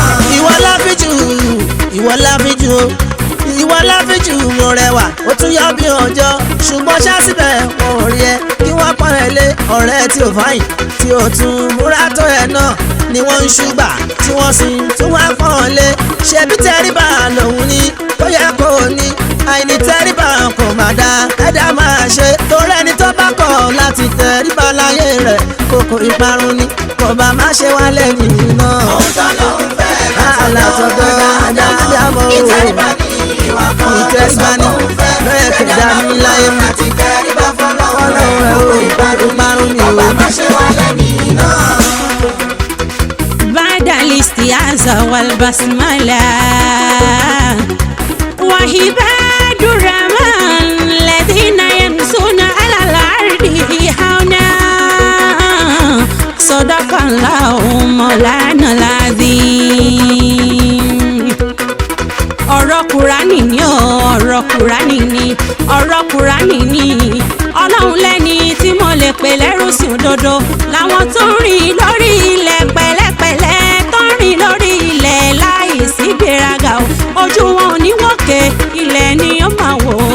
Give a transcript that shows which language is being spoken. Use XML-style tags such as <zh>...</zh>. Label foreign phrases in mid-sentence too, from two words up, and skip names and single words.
<yo>ìwọ láfíjù mo rẹwà ó tún yọ bí ọjọ́ ṣùgbọ́n ṣásíbẹ̀ wọn ò rí ẹ kí wọ́n pọ́n ẹ lé ọ̀rẹ́ tí ò fáyìn tí ò tún múra tó ẹ náà ni wọ́n ń ṣùgbà tí wọ́n sì tún wá pọ́n ọ lé ṣebí tẹríba lòun ni ó yẹ kó o ní àìní tẹríba kò má dá ẹ̀dá máa ṣe torí ẹni tó bá kọ̀ láti tẹríba láyé rẹ̀ kókó ìparun ni kò bá má ṣe wá lẹ́yìn náà. ohun tọ́lọ́hun fẹ́ látọ̀dọ̀ àdámọ́ ìtẹríba ní ìwà kan tó sọ pé òun fẹ́ bẹ́ẹ̀ kẹ̀dá ní láyé mi àti tẹríba fọlọ́hún rẹ̀ oko ìparun ni ọba má ṣe wá lẹ́nìí náà.</yo> <ar>بعد الاستعاذة والبسملة وعباد الرحمن الذين يمشون على الأرض هونا صدق الله مولانا العظيم.</ar> <yo>ọ̀rọ̀ Kùránì ni ọ̀rọ̀ Kùránì ni ọ̀rọ̀ Kùránì ni ọlọ́run lẹ́ni tí mo lè pè lẹ́rú sí òdodo làwọn tó ń rìn lórí ilẹ̀ pẹ̀lẹ́pẹ̀lẹ́ tó ń rìn lórí ilẹ̀ láì sí gbéraga o ojú wọn ò ní wọ́kẹ́ ilẹ̀ ni ó máa wò</yo>